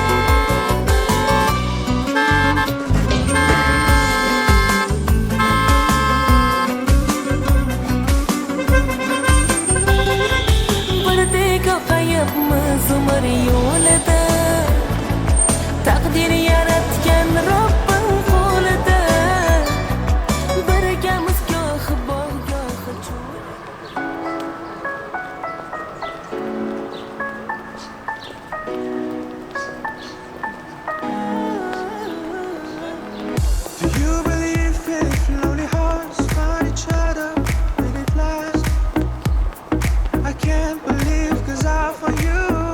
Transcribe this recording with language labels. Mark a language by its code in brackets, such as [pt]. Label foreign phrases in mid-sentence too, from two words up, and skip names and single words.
[uz] Birdek oqayapmiz umr yo'lida Taqdir yaratgan Robbim qo'lida Birgamiz gohi bog' gohi cho'l [en] Do you believe if lonely hearts find each other when it lasts? I can't believe 'cause I found you.